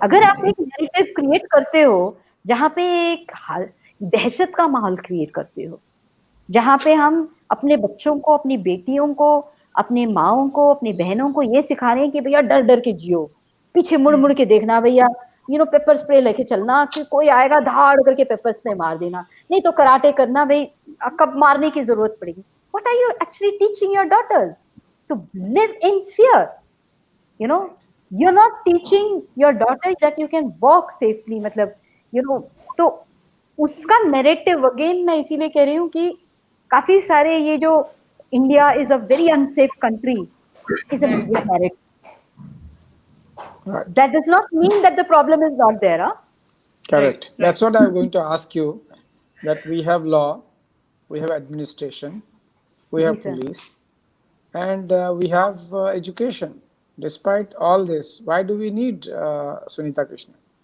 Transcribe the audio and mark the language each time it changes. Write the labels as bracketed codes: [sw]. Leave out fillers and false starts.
[hi] अगर आप एक नैरेटिव क्रिएट करते हो जहाँ पे एक दहशत का माहौल क्रिएट करते हो, जहाँ पे हम अपने बच्चों को, अपनी बेटियों को, अपने माओं को, अपनी बहनों को ये सिखा रहे हैं कि भैया डर डर के जियो, पीछे मुड़ मुड़ के देखना भैया, यू नो, पेपर स्प्रे लेके चलना कि कोई आएगा धाड़ करके पेपर स्प्रे मार देना, नहीं तो कराटे करना भाई, कब मारने की जरूरत पड़ेगी। [en] What are you actually teaching your daughters? To live in fear, you know। You're not teaching your daughter that you can walk safely, मतलब you know। [hi] तो उसका नैरेटिव अगेन मैं इसीलिए कह रही हूँ कि काफी सारे ये जो [en] India is a very unsafe country is a narrative. That does not mean that the problem is not there, huh? Correct. That's what I'm going to ask you, that we have law, we have administration, we have police, and we have education. Despite all this, why do we need Sunita Krishnan?